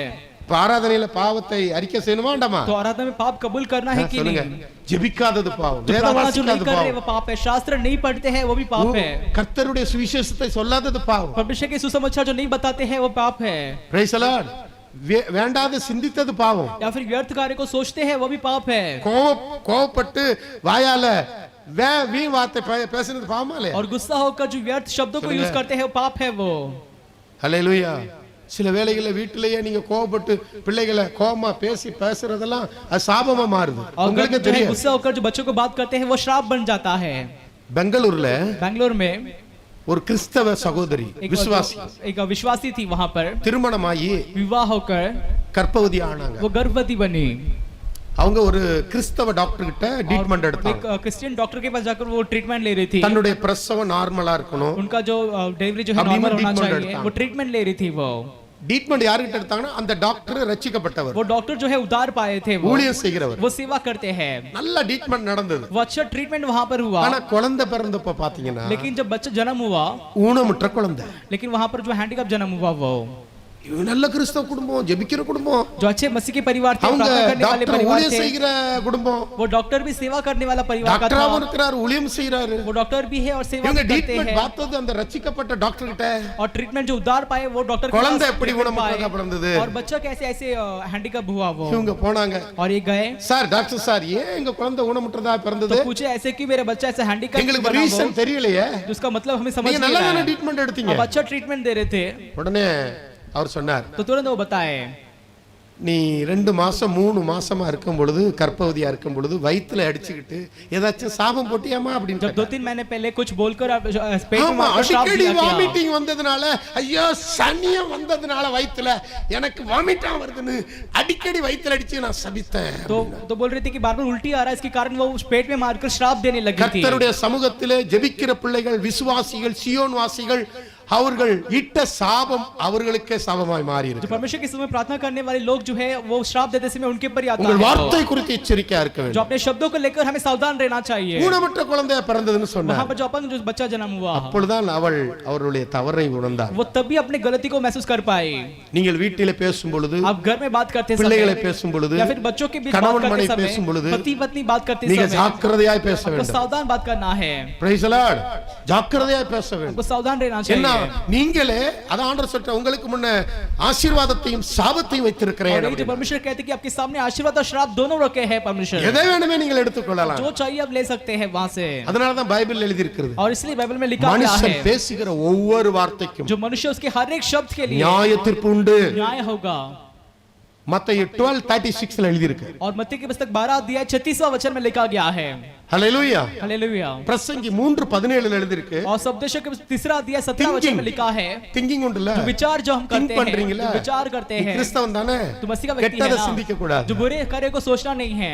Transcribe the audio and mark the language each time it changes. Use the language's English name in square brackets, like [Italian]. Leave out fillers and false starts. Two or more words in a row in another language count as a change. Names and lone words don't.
[Tamil] ஆராதனையில பாவத்தை அறிக்கை செய்யணுமா வேண்டாமா [Hindi] तो आराधना में पाप कबूल करना है कि [Tamil] சொல்லுங்க [Hindi] नहीं [Tamil] ஜெபிக்காதது பாவம் [Hindi] जो [Tamil] வேத [Hindi] प्रार्थना जो नहीं [Tamil] வாசிக்காதது [Hindi] कर रहे [Tamil] பாவம் [Hindi] वो पाप है शास्त्र नहीं पढ़ते हैं वो भी पाप है [Tamil] கர்த்தருடைய சுவிசேஷத்தை சொல்லாதது பாவம் [Hindi] परमेश्वर के सुसमाचार जो नहीं बताते हैं वो पाप है [English] Praise the Lord [Tamil] வேண்டாத சிந்தித்தது பாவம் [Hindi] या फिर व्यर्थ कार्य को सोचते हैं वो भी पाप है [Tamil] கோவப்பட்டு வாயால வீண் வார்த்தை பேசுறது பாவமா இல்லையா [Hindi] और गुस्सा होकर जो व्यर्थ शब्दों को यूज करते हैं वो पाप है वो [Tamil] ஹல்லேலூயா சில வேளைகள்ல வீட்டிலேயே நீங்க கோவப்பட்டு பிள்ளைகளை கோவமா பேசுறதெல்லாம் அது சாபமா மாறுது [Hindi] और [Tamil] உங்களுக்கு [Hindi] जो है [Tamil] தெரியும் [Hindi] गुस्सा होकर जो बच्चों को बात करते हैं वो श्राप बन जाता है [Tamil] பெங்களூர்ல [Hindi] बैंगलोर में [Tamil] ஒரு கிறிஸ்தவ சகோதரி விசுவாசி [Hindi] एक विश्वासी थी वहां पर [Tamil] திருமணமாகி [Hindi] विवाह होकर [Tamil] கர்ப்பவதி ஆனாங்க [Hindi] वो गर्भवती बनी [Tamil] அவங்க ஒரு கிறிஸ்தவ டாக்டர் கிட்ட ட்ரீட்மெண்ட் [Hindi] एक [Tamil] எடுத்தாங்க [English] Christian doctor [Hindi] के पास जाकर वो ट्रीटमेंट ले रही थी தன்னுடைய பிரசவம் நார்மலா இருக்கணும் उनका जो डिलीवरी जो है अभी नॉर्मल होना treatment चाहिए वो ट्रीटमेंट ले रही थी वो [Tamil] ட்ரீட்மெண்ட் யார்கிட்ட எடுத்தாங்கன்னா அந்த டாக்டர் ரட்சிக்கப்பட்டவர் [Hindi] वो डॉक्टर जो है उधार पाए थे [Tamil] ஊழியம் செய்கிறவர் [Hindi] वो सेवा करते हैं [Tamil] நல்ல ட்ரீட்மெண்ட் நடந்தது [Hindi] वो अच्छा ट्रीटमेंट वहां पर हुआ [Tamil] ஆனா குழந்தை பிறந்தப்ப பாத்தீங்கன்னா [Hindi] लेकिन जब बच्चा जन्म हुआ [Tamil] ஊனமுற்ற குழந்தை [Hindi] लेकिन वहां पर जो हैंडीकैप जन्म हुआ वो [Tamil] இது நல்ல கிறிஸ்தவ குடும்பம் ஜெபிக்கிற குடும்பம் [Hindi] जो अच्छे मसीह के परिवार थे [Tamil] அவங்க [Hindi] प्रार्थना करने वाले [Tamil] டாக்டர் [Hindi] परिवार [Tamil] ஊழியம் [Hindi] थे [Tamil] செய்கிற குடும்பம் [Hindi] वो डॉक्टर भी सेवा करने वाला परिवार का था [Tamil] டாக்டராவும் இருக்கிறார் ஊழியம் செய்றாரு [Hindi] वो डॉक्टर भी है और सेवा [Tamil] இவங்க [Hindi] भी करते [Tamil] ட்ரீட்மெண்ட் [Hindi] हैं [Tamil] பார்த்தது அந்த ரட்சிக்கப்பட்ட டாக்டர் கிட்ட [Hindi] और ट्रीटमेंट जो उधार पाए वो डॉक्टर [Tamil] குழந்தை எப்படி ஊனமுற்றதா பிறந்தது [Hindi] और बच्चा कैसे ऐसे हैंडीकैप हुआ वो [Tamil] இவங்க போனாங்க [Hindi] और ये गए [Tamil] சார் டாக்டர் சார் ஏன் எங்க குழந்தை ஊனமுற்றதா பிறந்தது [Hindi] तो पूछे ऐसे कि मेरा बच्चा ऐसे हैंडीकैप [Tamil] எங்களுக்கு ரீசன் தெரியலையே [Hindi] उसका मतलब हमें समझ [Tamil] நீங்க [Hindi] नहीं [Tamil] நல்ல [Hindi] आ रहा है [Tamil] ட்ரீட்மெண்ட் எடுத்தீங்க [Hindi] अब अच्छा ट्रीटमेंट दे रहे थे [Tamil] உடனே அவர் சொன்னார் [Hindi] तो तुरंत वो बताए [Tamil] நீ 2 மாசம் 3 மாசமா இருக்கும் பொழுது கர்ப்பவதியா இருக்கும் பொழுது வயித்துல அடிச்சுக்கிட்டு ஏதாச்சும் சாபம் போட்டியாமா அப்படின்னு [Hindi] जब 2-3 महीने पहले कुछ बोलकर आप पेट में [Tamil] ஆமா [Hindi] मारकर श्राप [Tamil] அடிக்கடி [Hindi] दिया क्या [Tamil] வாமிட்டிங் வந்ததுனால ஐயோ சனியம் வந்ததுனால வயித்துல எனக்கு வாமிட்டா வருதுன்னு அடிக்கடி வயித்துல அடிச்சு நான் சபித்தேன் [Hindi] तो बोल रही थी कि बार-बार उल्टी आ रहा है इसके कारण वो पेट में मारकर श्राप देने लगी थी [Tamil] கர்த்தருடைய சமூகத்திலே ஜெபிக்கிற பிள்ளைகள் விசுவாசிகள் சியோன் வாசிகள் அவர்கள் இட்ட சாபம் அவர்களுக்கே சாபமாய் மாறி [Hindi] जो [Tamil] இருக்கு [Hindi] परमेश्वर के समय प्रार्थना करने वाले लोग जो है वो श्राप देते समय उनके ऊपर ही आता [Tamil] உங்கள் [Hindi] है [Tamil] வார்த்தை குறித்து எச்சரிக்கையா இருக்க [Hindi] जो [Tamil] வேண்டும் [Hindi] अपने शब्दों को लेकर हमें सावधान रहना चाहिए [Tamil] ஊனமுற்ற குழந்தையா பிறந்ததுன்னு சொன்னார் [Hindi] वहां पर जो अपन जो बच्चा जन्म हुआ [Tamil] அப்பொழுதுதான் அவருடைய தவறை உணர்ந்தார் [Hindi] वो तभी अपनी गलती को महसूस कर पाए [Tamil] நீங்கள் வீட்டிலே பேசும் பொழுது [Hindi] आप घर में बात करते [Tamil] பிள்ளைகளை [Hindi] समय [Tamil] பேசும் பொழுது [Hindi] या फिर बच्चों के बीच बात [Tamil] கணவன் [Hindi] करते [Tamil] மனைவி [Hindi] समय [Tamil] பேசும் பொழுது [Hindi] पति पत्नी बात करते [Tamil] நீங்க [Hindi] समय [Tamil] ஜாக்கிரதையாய் பேச [Hindi] आपको [Tamil] வேண்டும் [Hindi] सावधान बात करना है [English] Praise the Lord [Tamil] ஜாக்கிரதையாய் பேச வேண்டும் [Hindi] आपको सावधान रहना [Tamil] என்ன [Hindi] चाहिए [Tamil] நீங்களே அத ஆண்டவர் சொல்ற உங்களுக்கு முன்ன ஆசீர்வாதத்தையும் சாபத்தையும் வைத்திருக்கிறேன் [Hindi] और ये जो परमेश्वर कहते हैं कि आपके सामने आशीर्वाद और श्राप दोनों रखे हैं परमेश्वर [Tamil] எதை வேணுமே நீங்கள் எடுத்துக்கொள்ளலாம் [Hindi] जो चाहिए आप ले सकते हैं वहां से [Tamil] அதனால தான் பைபிள் எழுதி இருக்கிறது [Hindi] और इसलिए बाइबल में लिखा गया [Tamil] மனுஷன் [Hindi] है [Tamil] பேசுகிற ஒவ்வொரு வார்த்தைக்கும் [Hindi] जो मनुष्य उसके हर एक शब्द के लिए [Tamil] நியாய தீர்ப்பு உண்டு [Hindi] न्याय होगा [Tamil] மத்தேயு 12:36 ல எழுதி இருக்கு [Hindi] और मत्ती की पुस्तक 12 अध्याय 36वां वचन में लिखा गया है [Tamil] ஹalleluya [Hindi] हालेलुया [Tamil] பிரசங்கி 3:17 ல எழுதி இருக்கு [Hindi] और उपदेशों के तीसरा अध्याय 17 वचन में लिखा है [Tamil] திங்கிங் உண்டுல [Hindi] जो विचार जो हम [Tamil] திங்க் [Hindi] करते हैं [Tamil] பண்றீங்கல [Hindi] जो विचार करते हैं [Tamil] கிறிஸ்தவன் தானே [Hindi] तो मसीह का व्यक्ति है [Tamil] கெட்டதை [Hindi] ना [Tamil] சிந்திக்க கூடாது [Hindi] जो बुरे कार्य को सोचना नहीं है